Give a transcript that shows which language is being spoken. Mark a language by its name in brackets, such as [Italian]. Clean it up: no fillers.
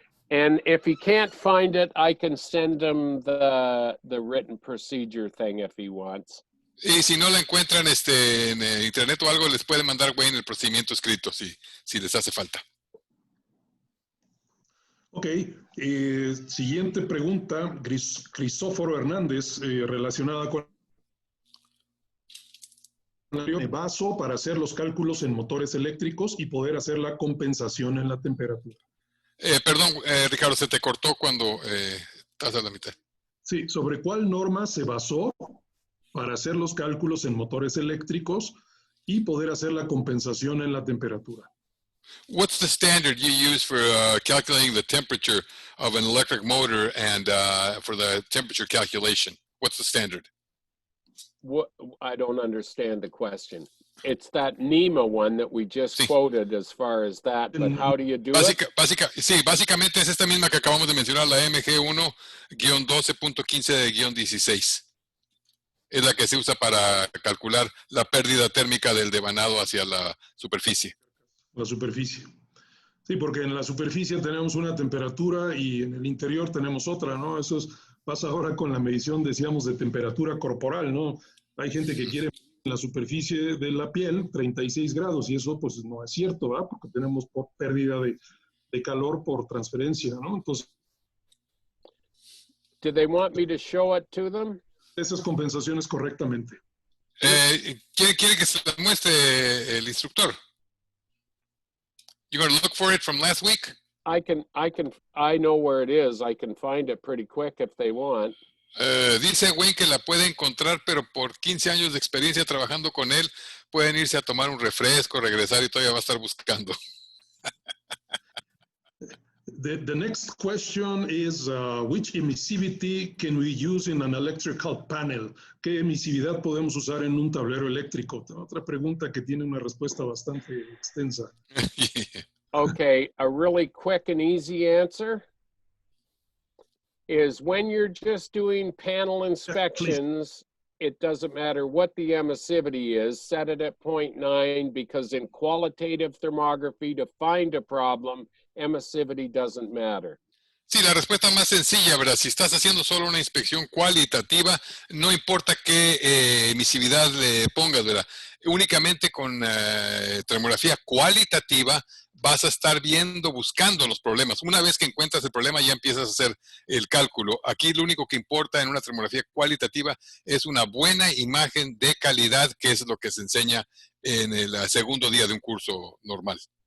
[English] And if he can't find it, I can send him the written procedure thing if he wants. [Spanish] Y si no la encuentran en internet o algo, les puede mandar Wayne el procedimiento escrito si les hace falta. Ok, siguiente pregunta, Crisóforo Hernández, relacionada con el vaso para hacer los cálculos en motores eléctricos y poder hacer la compensación en la temperatura. Perdón, Ricardo, se te cortó cuando estás a la mitad. Sí, ¿sobre cuál norma se basó para hacer los cálculos en motores eléctricos y poder hacer la compensación en la temperatura? [English] What's the standard you use for calculating the temperature of an electric motor and for the temperature calculation? What's the standard? What, I don't understand the question. It's that NEMA one that we just quoted as far as that, but how do you do it? [Spanish] Sí, básicamente es esta misma que acabamos de mencionar, la MG1-12.15-16. Es la que se usa para calcular la pérdida térmica del devanado hacia la superficie. La superficie. Sí, porque en la superficie tenemos una temperatura y en el interior tenemos otra, ¿no? Eso pasa ahora con la medición, decíamos, de temperatura corporal, ¿no? Hay gente que quiere en la superficie de la piel 36 grados y eso pues no es cierto, ¿verdad? Porque tenemos pérdida de calor por transferencia, ¿no? Entonces, [English] Do they want me to show it to them? [Spanish] esas compensaciones correctamente. ¿Quiere que se la muestre el instructor? [English] You going to look for it from last week? I know where it is. I can find it pretty quick if they want. [Spanish] Dice Wayne que la puede encontrar, pero por 15 años de experiencia trabajando con él, pueden irse a tomar un refresco, regresar y todavía va a estar buscando. [English] The next question is, which emissivity can we use in an electrical panel? [Spanish] ¿Qué emisividad podemos usar en un tablero eléctrico? Otra pregunta que tiene una respuesta bastante extensa. [English] Okay, a really quick and easy answer is when you're just doing panel inspections, it doesn't matter what the emissivity is, set it at 0.9 because in qualitative thermography, to find a problem, emissivity doesn't matter. [Spanish] Sí, la respuesta más sencilla, ¿verdad? Si estás haciendo solo una inspección cualitativa, no importa qué emisividad le pongas, ¿verdad? Únicamente con termografía cualitativa vas a estar buscando los problemas. Una vez que encuentras el problema ya empiezas a hacer el cálculo. Aquí lo único que importa en una termografía cualitativa es una buena imagen de calidad, que es lo que se enseña en el segundo día de un curso normal.